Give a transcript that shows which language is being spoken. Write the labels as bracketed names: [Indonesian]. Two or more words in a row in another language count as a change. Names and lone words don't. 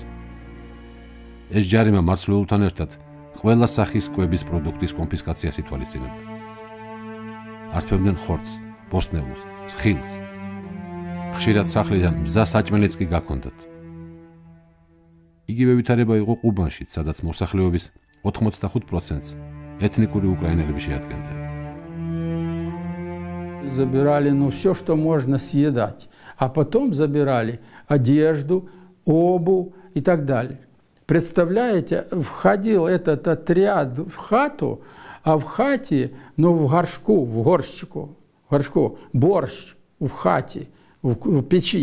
[Georgian] ეს ჯარიმა მარცვლეულთან ერთად ყველა სახის კვების პროდუქტის კონფისკაციას ითვალისწინებდა. ართმევდნენ ხორცს, ბოსტნეულს, ხილს. ხშირად სახლიდან მზა საჭმელიც კი გაქონდათ. იგივე ვითარება იყო ყუბანშიც, სადაც მოსახლეობის 85%-ს ეთნიკური უკრაინელები შეადგენდნენ. [Russian] Забирали все, что можно съедать, а потом забирали одежду, обувь и так далее. Представляете, входил этот отряд в хату, а в хате, в горшку, борщ в хате, в печи.